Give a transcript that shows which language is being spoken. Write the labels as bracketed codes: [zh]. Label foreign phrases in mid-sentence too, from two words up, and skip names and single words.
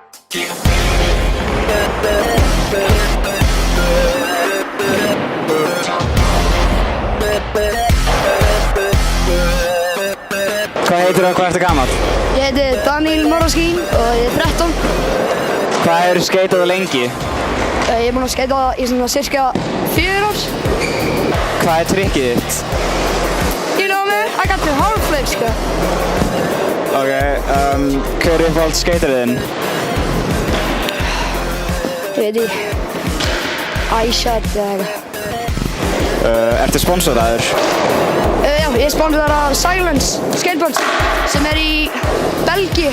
[is] Hvað heitir og hvað ertu gamall? Ég heiti Daniel Moraskín og ég er 13. Hvað hefur skeitað lengi? Ég er búinn að skeita í svona cirka 4 ár. Hvað er trikkið þitt? [en] You know me, I got the hard flip, [is] sko. Ok, hver er uppáhalds skeitarinn? Ég veit ekki. iShot eða eitthvað. Ertu sponsoraður? Já, ég er sponsorað af Silence Skateboards sem er í Belgíu.